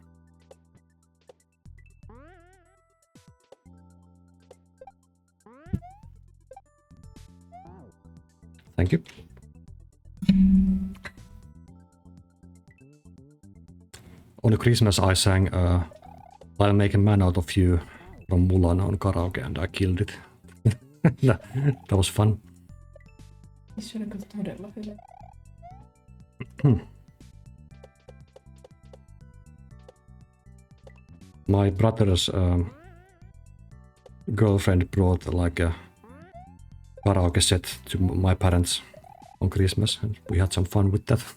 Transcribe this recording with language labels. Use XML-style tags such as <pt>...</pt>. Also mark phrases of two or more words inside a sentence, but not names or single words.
<en>Thank you. On Christmas I sang I'll Make a Man Out of You from Mulan on karaoke and I killed it. That was fun.</en> <fi>Se oli kyllä todella hyvä.</fi> <en>My brother's girlfriend brought like a karaoke set to my parents on Christmas, and we had some fun with that.</en>